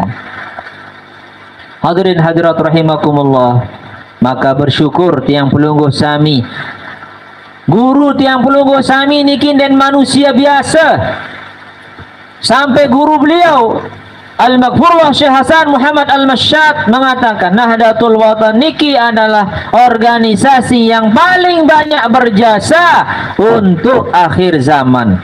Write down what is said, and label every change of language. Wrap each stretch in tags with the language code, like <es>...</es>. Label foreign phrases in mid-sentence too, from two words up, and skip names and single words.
<id>Hadirin hadirat rahimakumullah. Maka bersyukur</id> <sas>tiang pelungguh sami.</sas> <id>Guru</id> <sas>tiang pelungguh sami</sas> <id>niki dan manusia biasa. Sampai guru beliau Al-Maghfurlah Syekh Hasan Muhammad Al-Masyad mengatakan Nahdlatul Watan niki adalah organisasi yang paling banyak berjasa untuk akhir zaman.</id>